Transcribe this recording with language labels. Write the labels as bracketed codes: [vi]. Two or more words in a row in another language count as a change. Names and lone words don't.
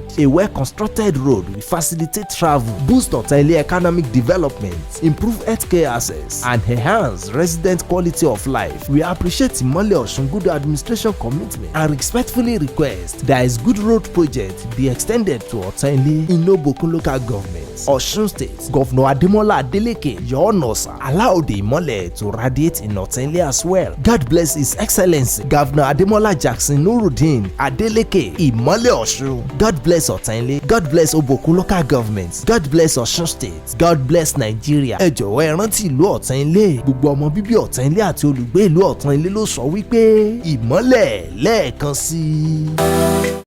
[en] A well-constructed road will facilitate travel, boost Otan-Ile economic development, improve healthcare access, and enhance resident quality of life. We appreciate Imọlẹ Osun good administration commitment and respectfully request that his good road project be extended to Otan-Ile in Obokun local government, Osun State. Governor Ademola Adeleke, your honor, sir, allow the Imọlẹ to radiate in Otan-Ile as well. God bless His Excellency Governor Ademola Nurudeen, Adeleke, Imọlẹ Osun. God bless Otan-Ile. God bless Obokun local government. God bless Osun State. God bless Nigeria. [yo] Ẹ jọ̀wọ́ ẹ rántí ìlú Otan-Ile. Gbogbo ọmọ bíbí Otan-Ile àti olùgbé ìlú Otan-Ile ló sọ wípé Imọlẹ lẹ́ẹ̀kan sí i.